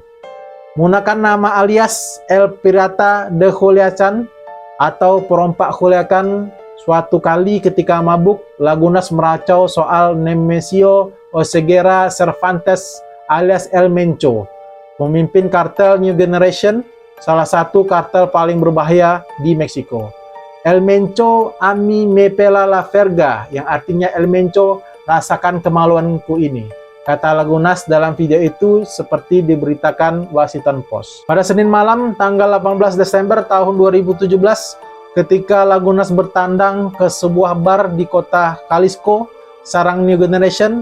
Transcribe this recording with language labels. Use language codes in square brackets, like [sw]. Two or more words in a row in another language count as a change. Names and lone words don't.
[id] Menggunakan nama alias El Pirata de Culiacan atau perompak Culiacan, suatu kali ketika mabuk, Lagunas meracau soal Nemesio Oseguera Cervantes alias El Mencho, pemimpin kartel New Generation, salah satu kartel paling berbahaya di Meksiko. [es] El Mencho, a mí me pela la verga, [id] yang artinya El Mencho, rasakan kemaluanku ini, kata Lagunas dalam video itu seperti diberitakan Washington Post. Pada Senin malam, tanggal 18 Desember tahun 2017, ketika Lagunas bertandang ke sebuah bar di kota Jalisco, sarang New Generation.